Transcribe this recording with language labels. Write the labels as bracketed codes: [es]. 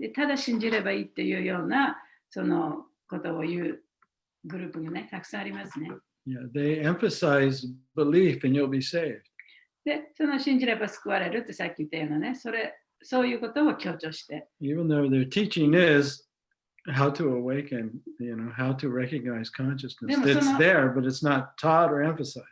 [ja] ただ信じればいいっていうようなことを言うグループがね、たくさんありますね。 [en] Yeah, they emphasize belief and you'll be saved. [ja] で、信じれば救われるってさっき言ったようなね、そういうことを強調して。 [en] Even though their teaching is how to awaken, how to recognize consciousness. It's there, but it's not taught or emphasized.